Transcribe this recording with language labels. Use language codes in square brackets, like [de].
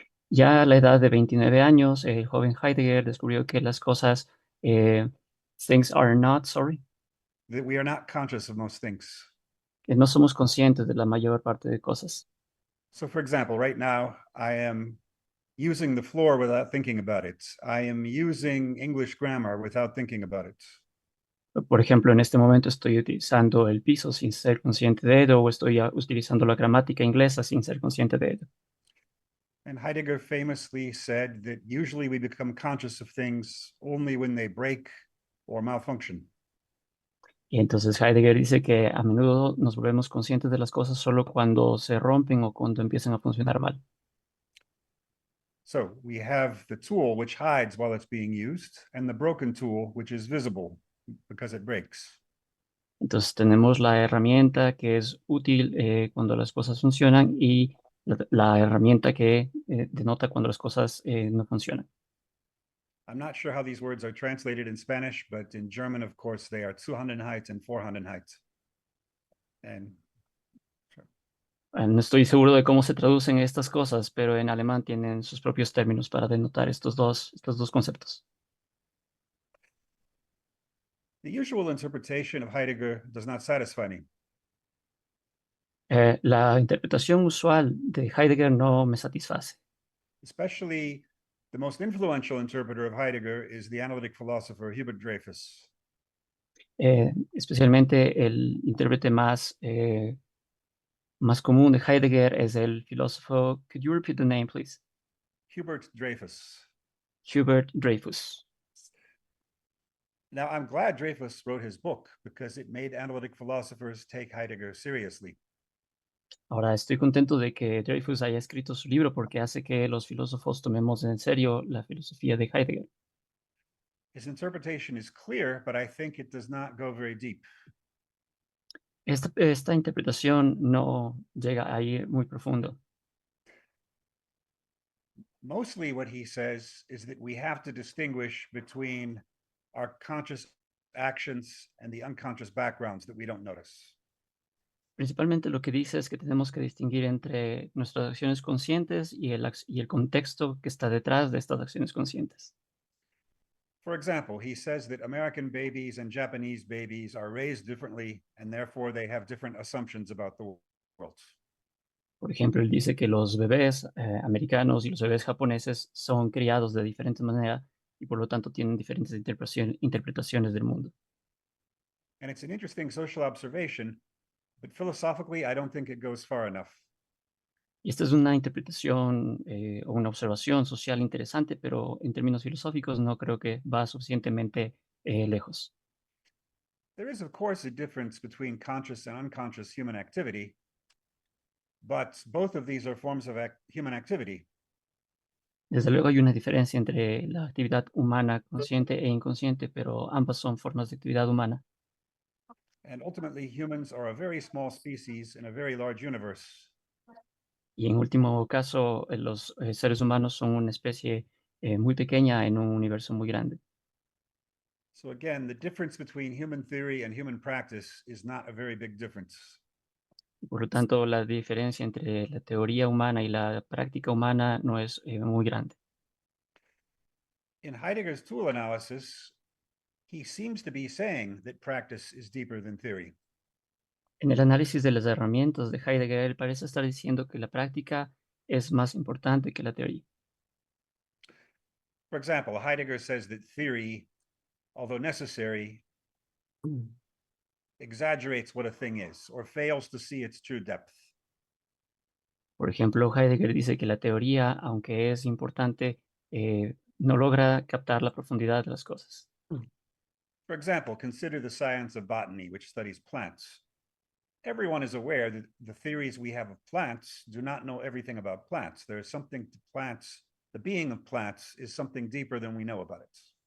[es] Ya a la edad de 29 años, el joven Heidegger descubrió que las cosas, [en] things are not, sorry, That we are not conscious of most things. [es] que no somos conscientes de la mayor parte de cosas. [en] So, for example, right now, I am using the floor without thinking about it. I am using English grammar without thinking about it. [es] Por ejemplo, en este momento estoy utilizando el piso sin ser consciente de ello, o estoy utilizando la gramática inglesa sin ser consciente de ello. [en] And Heidegger famously said that usually we become conscious of things only when they break or malfunction. [es] Y entonces Heidegger dice que a menudo nos volvemos conscientes de las cosas solo cuando se rompen o cuando empiezan a funcionar mal. [en] So we have the tool which hides while it's being used, and the broken tool which is visible because it breaks. [es] Entonces tenemos la herramienta que es útil cuando las cosas funcionan y la herramienta que denota cuando las cosas no funcionan. [en] I'm not sure how these words are translated in Spanish, but in German, of course, they are Zuhandenheit and Vorhandenheit. And [es] No estoy seguro de cómo se traducen estas cosas, pero en alemán tienen sus propios términos para denotar estos dos conceptos. [en] the usual interpretation of Heidegger does not satisfy me. [es] La interpretación usual de Heidegger no me satisface. [en] Especially the most influential interpreter of Heidegger is the analytic philosopher Hubert Dreyfus. [es] Especialmente el intérprete más común de Heidegger es el filósofo. [en] Could you repeat the name, please? Hubert Dreyfus. Hubert Dreyfus. Now, I'm glad Dreyfus wrote his book because it made analytic philosophers take Heidegger seriously. [es] Ahora estoy contento de que Dreyfus haya escrito su libro porque hace que los filósofos tomemos en serio la filosofía de Heidegger. [en] His interpretation is clear, but I think it does not go very deep. [es] Esta interpretación no llega a ir muy profundo. [en] Mostly what he says is that we have to distinguish between our conscious actions and the unconscious backgrounds that we don't notice. [es] Principalmente lo que dice es que tenemos que distinguir entre nuestras acciones conscientes y el contexto que está detrás de estas acciones conscientes. [en] For example, he says that American babies and Japanese babies are raised differently, and therefore they have different assumptions about the world. [es] Por ejemplo, él dice que los bebés americanos y los bebés japoneses son criados de diferente manera y por lo tanto tienen diferentes interpretaciones del mundo. [en] And it's an interesting social observation, but philosophically, I don't think it goes far enough. [es] Y esta es una interpretación o una observación social interesante, pero en términos filosóficos no creo que va suficientemente lejos. [en] There is, of course, a difference between conscious and unconscious human activity, but both of these are forms of human activity. [es] Desde luego hay una diferencia entre la actividad humana consciente e inconsciente, pero ambas son formas de actividad humana. [en] And ultimately, humans are a very small species in a very large universe. [es] Y en último caso, los seres humanos son una especie muy pequeña en un universo muy grande. [en] So again, the difference between human theory and human practice is not a very big difference. [es] Y por lo tanto, la diferencia entre la teoría humana y la práctica humana no es muy grande. [en] In Heidegger's tool analysis, he seems to be saying that practice is deeper than theory. [es] En el análisis de las herramientas de Heidegger, él parece estar diciendo que la práctica es más importante que la teoría. [en] For example, Heidegger says that theory, although necessary, exaggerates what a thing is or fails to see its true depth. [es] Por ejemplo, Heidegger dice que la teoría, aunque es importante, no logra captar la profundidad de las cosas. [en] For example, consider the science of botany, which studies plants. Everyone is aware that the theories we have of plants do not know everything about plants. There is something to plants, the being of plants is something deeper than we know about it.